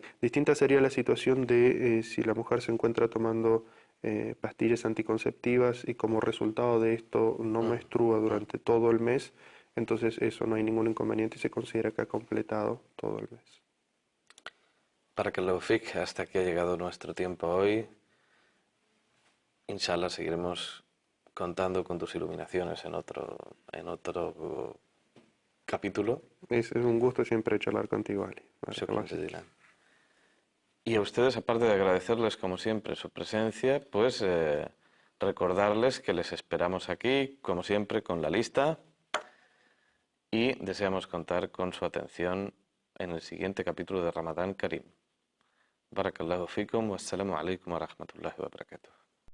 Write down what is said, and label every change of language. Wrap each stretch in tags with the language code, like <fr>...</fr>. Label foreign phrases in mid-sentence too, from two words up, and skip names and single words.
<es>Distinta sería la situación de si la mujer se encuentra tomando pastillas anticonceptivas y como resultado de esto no menstrua durante todo el mes, entonces eso no hay ningún inconveniente y se considera que ha completado todo el mes. Para que lo fique, hasta aquí ha llegado nuestro tiempo hoy. Inshallah seguiremos contando con tus iluminaciones en otro capítulo. Es un gusto siempre charlar contigo, Ali.</es> <ar>شكرا جزيلا.</ar> <es>Y a ustedes, aparte de agradecerles como siempre su presencia, pues recordarles que les esperamos aquí, como siempre, con la lista y deseamos contar con su atención en el siguiente capítulo de Ramadán Karim.</es> <ar>بارك الله فيكم، والسلام عليكم ورحمة الله وبركاته.</ar>